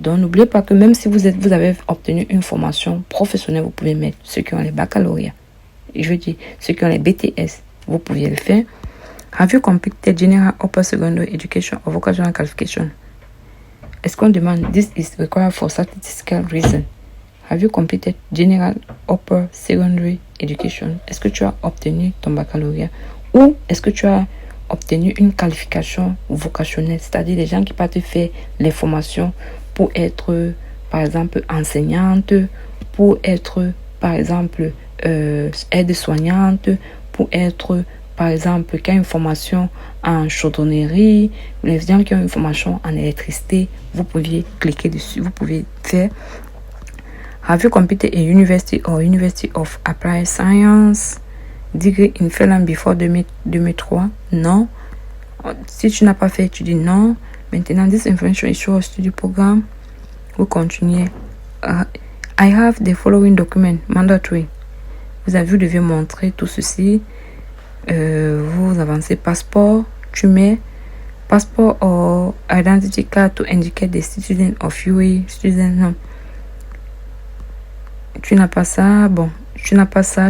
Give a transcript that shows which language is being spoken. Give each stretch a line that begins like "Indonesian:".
French: Donc n'oubliez pas que même si vous avez obtenu une formation professionnelle, vous pouvez mettre ceux qui ont les baccalauréats. Je veux dire, ceux qui ont les BTS, vous pouvez le faire.
English: Have you completed General Upper Secondary Education or Vocational Qualification?
French: Est-ce qu'on demande
English: This is required for statistical reason? Have you completed General Upper Secondary Education?
French: Est-ce que tu as obtenu ton baccalauréat? Ou est-ce que tu as obtenu une qualification vocationnelle? C'est-à-dire les gens qui partent faire les formations pour être, par exemple, enseignante, pour être, par exemple, aide-soignante, pour être, par exemple, qui a une formation en chaudronnerie, les gens qui ont une formation en électricité, vous pouvez cliquer dessus, vous pouvez faire.
English: Have you completed a University or University of Applied Science degree in Finland before 2003?
French: Non. Si tu n'as pas fait, tu dis non. Maintenant,
English: this information is your study program.
French: Vous continuez.
English: I have the following document mandatory.
French: Vous devez montrer tout ceci. Vous avancez passeport. Tu mets passeport
English: or identity card to indicate the citizen of UAE.
French: Non. Tu n'as pas ça. Bon, tu n'as pas ça.